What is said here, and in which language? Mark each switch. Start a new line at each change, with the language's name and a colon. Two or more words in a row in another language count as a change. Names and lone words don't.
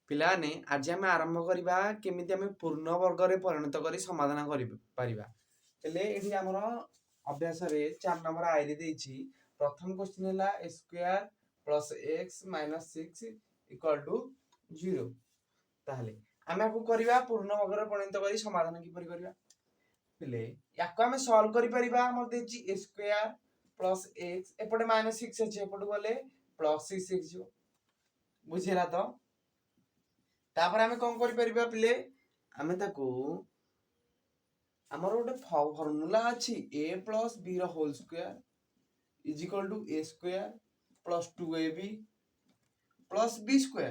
Odia: ପିଲାମାନେ ଆଜି ଆମେ ଆରମ୍ଭ କରିବା କେମିତି ଆମେ ପୂର୍ଣ୍ଣ ବର୍ଗରେ ପରିଣତ କରି ସମାଧାନ କରିପାରିବା। ହେଲେ ଏଠି ଆମର ଅଭ୍ୟାସରେ 4 ନମ୍ବର ଆଇରେ ଦେଇଛି। ପ୍ରଥମ କ୍ୱେଶ୍ଚିନ୍ ହେଲା
English: a square plus x minus 6 equal to 0।
Odia: ତାହେଲେ ଆମେ ଆକୁ କରିବା ପୂର୍ଣ୍ଣ ବର୍ଗରେ ପରିଣତ କରି ସମାଧାନ କିପରି କରିବା। ହେଲେ ୟାକୁ ଆମେ ସଲ୍ଭ କରିପାରିବା। ଆମର ଦେଇଛି
English: a square plus x
Odia: ଏପଟେ -6 ଅଛି, ଏପଟକୁ ଗଲେ +6 ହେଇଯିବ। ବୁଝିଲା ତ? ତାପରେ ଆମେ କଣ କରିପାରିବା ପିଲେ, ଆମେ ତାକୁ ଆମର ଗୋଟେ ଫର୍ମୁଲା ଅଛି
English: a plus b
Odia: ର
English: whole square is equal to a square plus 2ab plus b square.